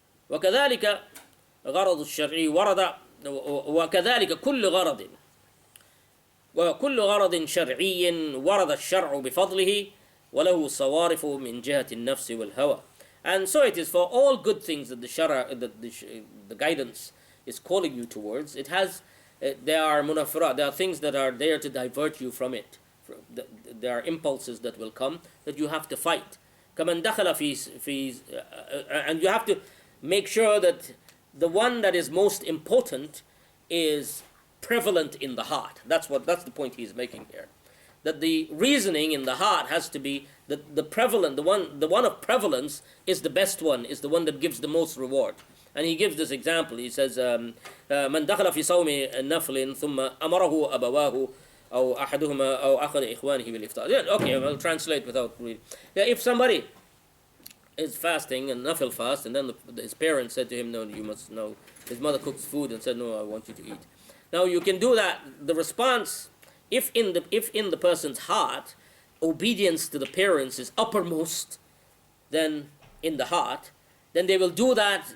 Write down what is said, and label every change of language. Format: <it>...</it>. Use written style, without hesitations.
<ar>وكذلك غرض الشرعي ورد وكذلك كل غرض شرعي ورد الشرع بفضله وله صوارف من جهة النفس والهوى.</ar> <en>And so it is for all good things that the guidance is calling you towards. It has there are munafirat, there are things that are there to divert you from it. There are impulses that will come that you have to fight.</en> <ar>كمن دخل في</ar> <en>and you have to make sure that the one that is most important is prevalent in the heart. That's the point he's making here. That the reasoning in the heart has to be the prevalent, the one of prevalence is the best one, is the one that gives the most reward. And he gives this example. He says,</en> <ar>من دخل في صوم نفل ثم أمره أبواه أو أحدهما أو أحد إخوانه بالإفطار.</ar> <en>Okay, I'll translate without reading. Yeah, if somebody is fasting and nafil fast, and then his parents said to him, no, you must know. His mother cooks food and said, no, I want you to eat. Now you can do that. The response, if in the person's heart, obedience to the parents is uppermost, then in the heart, then they will do that.</en>